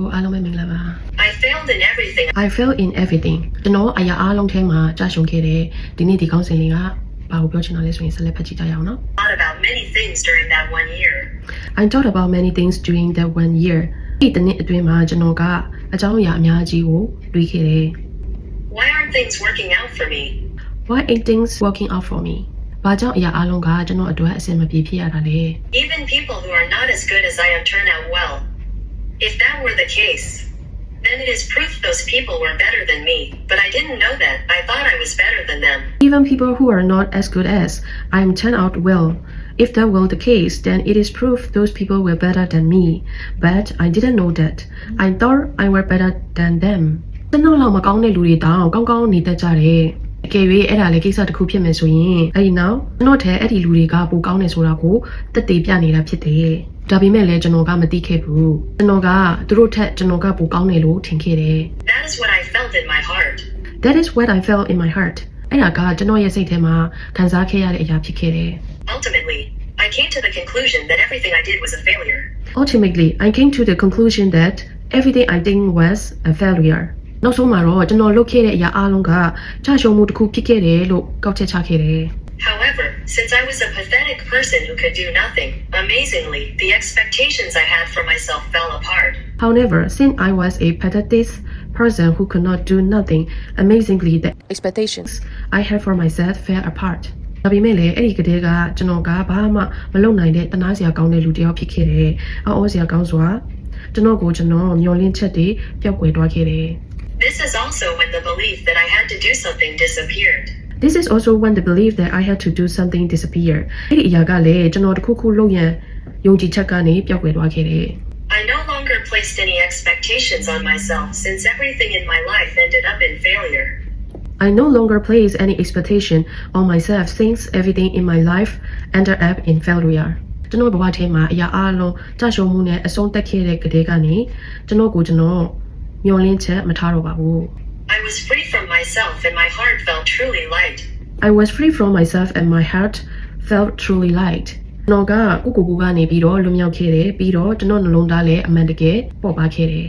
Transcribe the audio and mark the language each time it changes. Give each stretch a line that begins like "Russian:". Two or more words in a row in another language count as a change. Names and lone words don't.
Burmese: အားလုံးပဲမင်္ဂလာပါ
English: I failed in everything. I fail in everything
Burmese: ကျွန်တော်အရာအားလုံးထဲမှာကြာရှုံးခဲ့တဲ့ဒီနေ့ဒီကောင်းစဉ်လေးကဘာကိုပြောချင်တာလဲဆိုရင်ဆက်လက်ဖတ်ကြည့်ကြရအောင်နော်
English: Thought about many things during that 1 year. I thought about many things during that 1 year
Burmese: ဒီတစ်နှစ်အတွင်းမှာကျွန်တော်ကအကြောင်းအရာအများကြီးကိုတွေးခဲ့တယ်
English: Why aren't things working out for me? Why ain't things working out for me
Burmese: ဘာကြောင့်အရာအားလုံးကကျွန်တော်အတွက်အဆင်မပြေဖြစ်ရတာလဲ
English: Even people who are not as good as I am turn out well. If that were the case, then it is proof those people were better than me. But I didn't know that. I thought I was better than them. Even people who are not as good as I am turn out well. If that were the case, then it is proof those people were better than me. But I didn't know that. I thought I were better than them.
Burmese: ကျွန်တော်လောက်မကောင်းတဲ့လူတွေတောင်ကောင်းကောင်းနေတတ်ကြတယ်။အကယ်၍အဲ့ဒါလည်းကိစ္စတစ်ခုဖြစ်မယ်ဆိုရင်အဲ့ဒီနောက်ကျွန်တော်ထဲအဲ့ဒီလူတွေကပိုကောင်းနေဆိုတာကိုတက်တည်ပြနေတာဖြစ်တယ်။ဒါပေမဲ့လည်းကျွန်တော်ကမသိခဲ့ဘူး။ကျွန်တော်ကသူတို့ထက်ကျွန်တော်ကပိုကောင်းနေလို့ထင်ခဲ့တယ်။
English: That is what I felt in my heart. That is what I felt in my heart.
Burmese: အဲ့ဒါကကျွန်တော်ရဲ့စိတ်ထဲမှာခံစားခဲ့ရတဲ့အရာဖြစ်ခဲ့တယ်။
English: Ultimately, I came to the conclusion that everything I did was a failure. Ultimately, I came to the conclusion that everything I did was a failure.
Burmese: နောက်ဆုံးမှာတော့ကျွန်တော်လုပ်ခဲ့တဲ့အရာအားလုံးကကြာရှုံးမှုတစ်ခုဖြစ်ခဲ့တယ်လို့ကောက်ချက်ချခဲ့တယ်
English: However, since I was a pathetic person who could do nothing, amazingly, the expectations I had for myself fell apart. However, since I was a pathetic person who could not do nothing, amazingly the expectations I had for myself fell apart.
Burmese: ဒါပေမဲ့လည်းအဲ့ဒီကတည်းကကျွန်တော်ကဘာမှမလုပ်နိုင်တဲ့တနာစရာကောင်းတဲ့လူတစ်ယောက်ဖြစ်ခဲ့တယ်။အော်စရာကောင်းစွာကျွန်တော်မျှော်လင့်ချက်တွေပျောက်ကွယ်သွားခဲ့တယ်
English: This is also when the belief that I had to do something disappeared. This is also when the belief that I had to do something disappeared.
Burmese: အဲ့ဒီအရာကလည်းကျွန်တော်တစ်ခုခုလုပ်ရန်ယုံကြည်ချက်ကနေပျောက်ကွယ်သွားခဲ့တယ်
English: I no longer placed any expectations on myself since everything in my life ended up in failure. I no longer place any expectation on myself since everything in my life ended up in failure.
Burmese: ကျွန်တော်ဘဝထဲမှာအရာအလုံးကြာရှုံးမှုနဲ့အဆုံးသတ်ခဲ့တဲ့ကတည်းကနေကျွန်တော်မျှော်လင့်ချက်မထားတော့ပါဘူး
English: I was free from myself and my heart felt truly light. I was free from myself and my heart felt truly light.
Burmese: ကျွန်တော်ကကိုကနေပြီးတော့လွတ်မြောက်ခဲ့တယ်ပြီးတော့ကျွန်တော်နှလုံးသားလည်းအမှန်တကယ်ပေါ်ပါခဲ့တယ်